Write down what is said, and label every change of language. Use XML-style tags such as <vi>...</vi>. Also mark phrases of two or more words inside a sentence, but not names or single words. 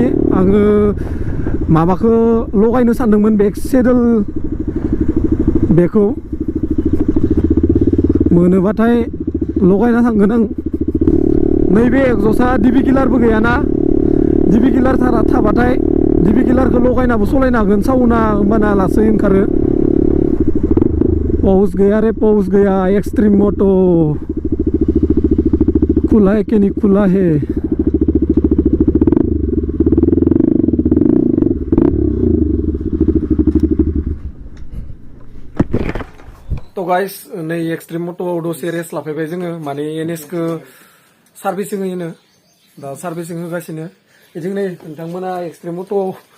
<brx>आङो माबाखौ लगायनो सानदोंमोन</brx> <en>back saddle</en> <brx>बेखौ मोनोबाथाय लगायना थांगोन आं। नैबे एग्जसा डिबि किलारबो गैयाना</brx> <en>DB killer</en> <brx>थाबाथाय</brx> <en>DB killer</en> <brx>लगायनाबो सलायनो हागोन साउन्डआ होमबाना लासै ओंखारो पाउस गैया रे पाउस गैया एक्सट्रीम मोटो</brx> <hi>खुला है कि नहीं खुला है</hi> <brx>तो गाइस नै एक्सट्रीम मोटोआव दसे रेस्ट लाफैबाय जोङो माने एनएसखौ सार्भिसिं होयोनो दा सार्भिसिं होगासिनो बिथिं नै नोंथांमोना एक्सट्रीम मोटोआव</brx>